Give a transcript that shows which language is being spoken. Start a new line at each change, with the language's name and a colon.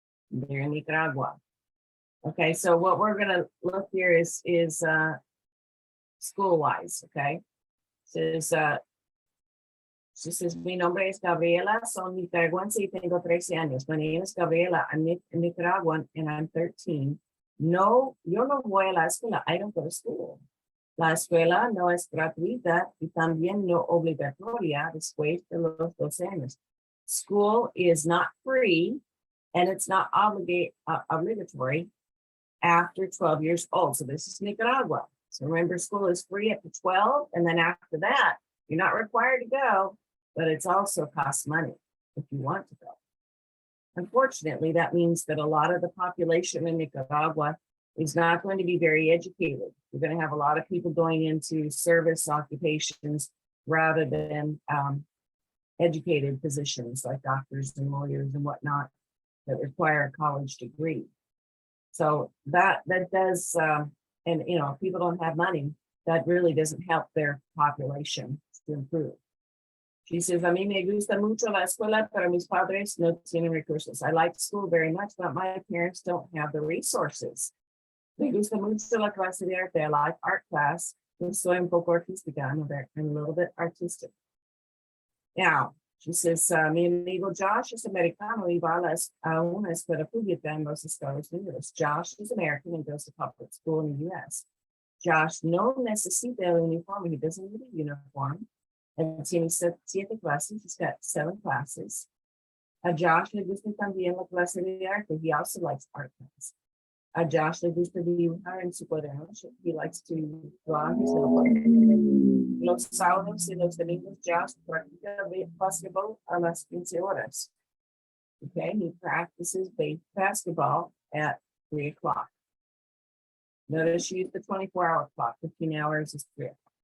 English: They're in Nicaragua. Okay, so what we're gonna look here is school-wise, okay? She says,
Spanish: mi nombre es Gabriela, son nicaragüense y tengo 13 años.
English: My name is Gabriela, I'm Nicaraguan and I'm 13.
Spanish: No, yo no voy a la escuela,
English: I don't go to school.
Spanish: La escuela no es gratuita y también no obligatoria después de los 12 años.
English: School is not free and it's not obligatory after 12 years old. So this is Nicaragua. So remember, school is free up to 12. And then after that, you're not required to go, but it's also costs money if you want to go. Unfortunately, that means that a lot of the population in Nicaragua is not going to be very educated. You're going to have a lot of people going into service occupations rather than educated positions like doctors and lawyers and whatnot that require a college degree. So that does, and you know, if people don't have money, that really doesn't help their population to improve. She says,
Spanish: a mí me gusta mucho la escuela, pero mis padres no tienen recursos.
English: I like school very much, but my parents don't have the resources.
Spanish: Me gusta mucho la clase de arte.
English: I like art class.
Spanish: Yo soy un poco artística.
English: I'm a little bit artistic. Now, she says,
Spanish: mi amigo Josh is americano y va a una escuela pública en los Estados Unidos.
English: Josh is American and goes to public school in the U.S.
Spanish: Josh no necesita el uniforme.
English: He doesn't need a uniform. And tiene 7 classes. He's got 7 classes.
Spanish: Josh le gusta también la clase de arte.
English: He also likes art class.
Spanish: Josh le gusta dibujar en su cuaderno.
English: He likes to draw his notebook.
Spanish: Los sábados y los domingos, Josh practica basketball a las 15 horas.
English: Okay, he practices basketball at 3 o'clock. Notice she used the 24-hour clock. 15 hours is 3 o'clock.